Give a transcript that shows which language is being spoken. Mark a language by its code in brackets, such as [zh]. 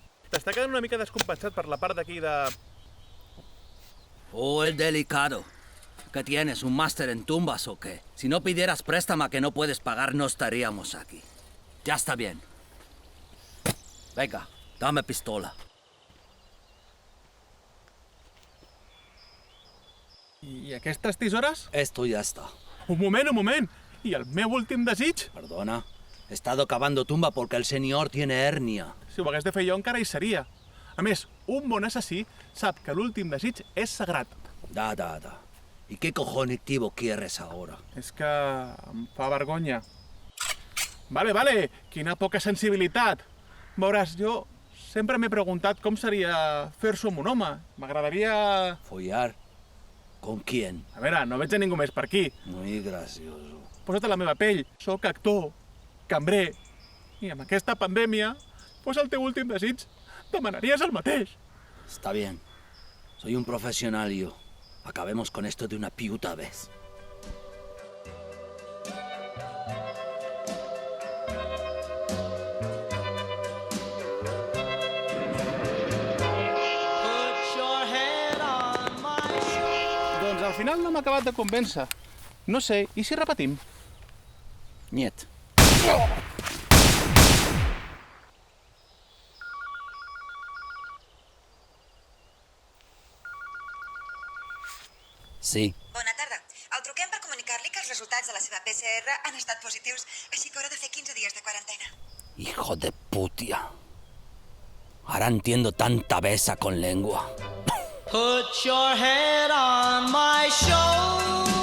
[ca] T'està quedant una mica descompensat per la part d'aquí de... [es] Oh, el delicado. ¿Qué tienes, un máster en tumbas o qué? Si no pidieras préstamo que no puedes pagar, no estaríamos aquí. Ya está bien. Venga, dame pistola. [ca] I aquestes tisores? [es] Esto ya está. [ca] Un moment. I el meu últim desig? [es] Perdona. He estado cavando tumba porque el señor tiene hernia. [ca] Si ho hagués de fer jo encara hi seria. A més, un bon assassí sap que l'últim desig és sagrat. [ru] Da. [es] ¿Y qué cojonitivo quieres ahora? [ca] És que em fa vergonya. Vale, quina poca sensibilitat. Veuràs, jo sempre m'he preguntat com seria fer-s'ho amb un home. M'agradaria... [es] Follar. ¿Con quién? [ca] A veure, no veig a ningú més per aquí. [es] Muy gracioso. [ca] Posa't a la meva pell. Soc actor, cambrer. I amb aquesta pandèmia, pues el teu últim desig, demanaries el mateix. [es] Está bien. Soy un profesional yo. Acabemos con esto de una puta vez. [ca] Doncs al final no m'ha acabat de convèncer. No sé, i si repetim? [ru] Niet. [ca] Sí. Bona tarda. El truquem per comunicar-li que els resultats de la seva PCR han estat positius, així que haurà de fer 15 dies de quarantena. [es] Hijo de putia. Ahora entiendo tanta besa con lengua. [en] Put your head on my shoulder.